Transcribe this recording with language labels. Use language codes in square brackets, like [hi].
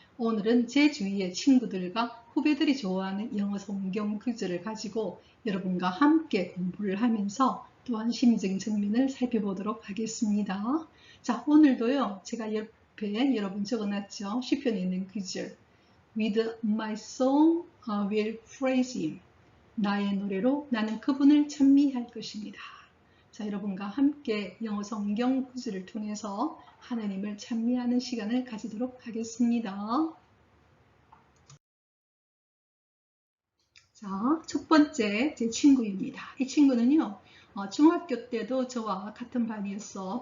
[ko] 오늘은 제 주위의 친구들과 후배들이 좋아하는 영어 성경 기술을 가지고 여러분과 함께 공부를 하면서 또한 심리적인 측면을 살펴보도록 하겠습니다. 자, 오늘도요. 제가 옆에 여러분 적어놨죠. 시편에 있는 기술. [en] With my song I will praise him. [ko] 나의 노래로 나는 그분을 찬미할 것입니다. 자, 여러분과 함께 영어 성경 구절을 통해서 하나님을 찬미하는 시간을 가지도록 하겠습니다. 자, 첫 번째 제 친구입니다. 이 친구는요, 중학교 때도 저와 같은 반이었어.